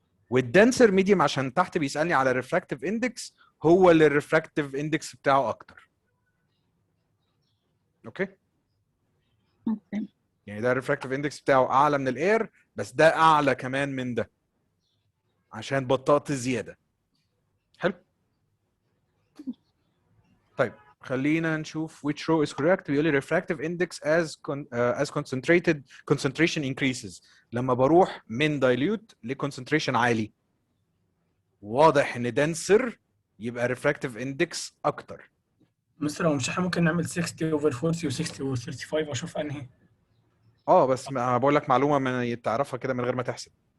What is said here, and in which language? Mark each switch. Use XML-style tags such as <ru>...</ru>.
<ar>والدنسر ميديم عشان تحت بيسالني على ريفراكتيف اندكس، هو اللي الريفراكتيف اندكس بتاعه اكتر. اوكي. اوكي. يعني ده الريفراكتيف اندكس بتاعه اعلى من الاير، بس ده اعلى كمان من ده عشان بطأت زياده. حلو. طيب خلينا نشوف</ar> <en>which row is correct.</en> <ar>بيقول لي</ar> <en>refractive index as concentration increases.</en> <ar>لما بروح من dilute لconcentration عالي، واضح ان denser يبقى refractive index اكتر. مستر، هو مش احنا ممكن نعمل 60 over 40 و 60 over 35 واشوف انهي بس انا بقول لك معلومه من تعرفها كده من غير ما تحسب.</ar>